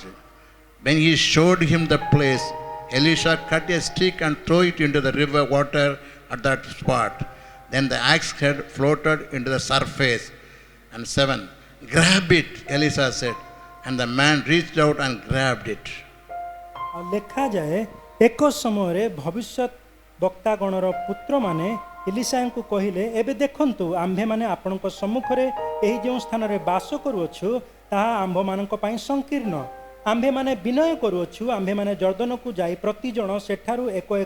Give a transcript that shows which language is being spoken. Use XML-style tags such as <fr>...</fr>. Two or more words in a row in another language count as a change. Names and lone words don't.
<en>When he showed him the place, Elisha cut a stick and threw it into the river water at that spot. Then the axe head floated into the surface. And 7. Grab it, Elisha said. And the man reached out and grabbed it.</en> <or>ଆଉ ଲେଖାଯାଏ ଏକ ସମୟରେ ଭବିଷ୍ୟତ ବକ୍ତାଗଣର ପୁତ୍ରମାନେ ଇଲିଶାଙ୍କୁ କହିଲେ ଏବେ ଦେଖନ୍ତୁ ଆମ୍ଭେମାନେ ଆପଣଙ୍କ ସମ୍ମୁଖରେ ଏହି ଯେଉଁ ସ୍ଥାନରେ ବାସ କରୁଅଛୁ ତାହା ଆମ୍ଭମାନଙ୍କ ପାଇଁ ସଂକୀର୍ଣ୍ଣ ଆମ୍ଭେମାନେ ବିନୟ କରୁଅଛୁ ଆମ୍ଭେମାନେ ଜର୍ଦ୍ଦନକୁ ଯାଇ ପ୍ରତି ଜଣ ସେଠାରୁ ଏକ ଏକ</or>